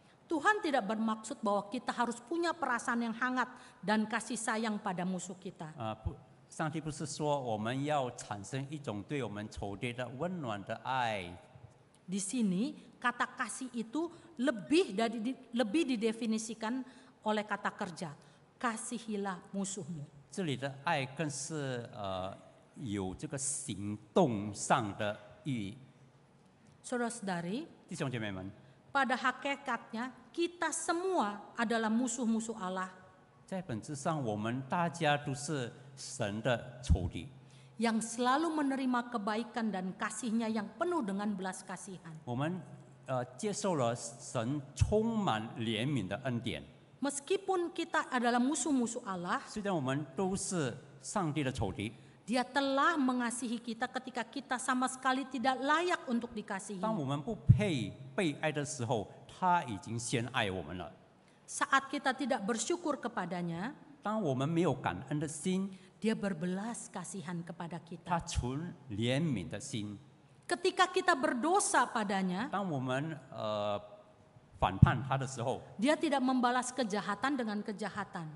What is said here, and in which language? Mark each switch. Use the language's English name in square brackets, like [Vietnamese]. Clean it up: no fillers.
[Indonesian] Tuhan tidak bermaksud bahwa kita harus punya perasaan yang hangat dan kasih sayang pada musuh kita. [Chinese] 不，上帝不是说我们要产生一种对我们仇敌的温暖的爱。 [Indonesian] Di sini kata kasih itu lebih didefinisikan oleh kata kerja. Kasihilah musuhmu. [Chinese] 这里的爱更是有这个行动上的意义。 [Indonesian] Saudara-saudari, [Chinese] 弟兄姐妹们， [Indonesian] pada hakikatnya kita semua adalah musuh-musuh Allah [Chinese] 在本质上，我们大家都是神的仇敌。 [Indonesian] yang selalu menerima kebaikan dan kasih-Nya yang penuh dengan belas kasihan. [Chinese] 我们接受了神充满怜悯的恩典。 [Indonesian] Meskipun kita adalah musuh-musuh Allah, [Chinese] 虽然我们都是上帝的仇敌， [Indonesian] Dia telah mengasihi kita ketika kita sama sekali tidak layak untuk dikasihi. [Chinese] 当我们不配被爱的时候，他已经先爱我们了。 [Indonesian] Saat kita tidak bersyukur kepadanya, [Chinese] 当我们没有感恩的心， [Indonesian] Dia berbelas kasihan kepada [Chinese] 他 [Indonesian] kita. [Chinese] 存怜悯的心。 [Indonesian] Ketika kita berdosa padanya, [Chinese] 当我们反叛他的时候， [Indonesian] Dia tidak membalas kejahatan dengan kejahatan.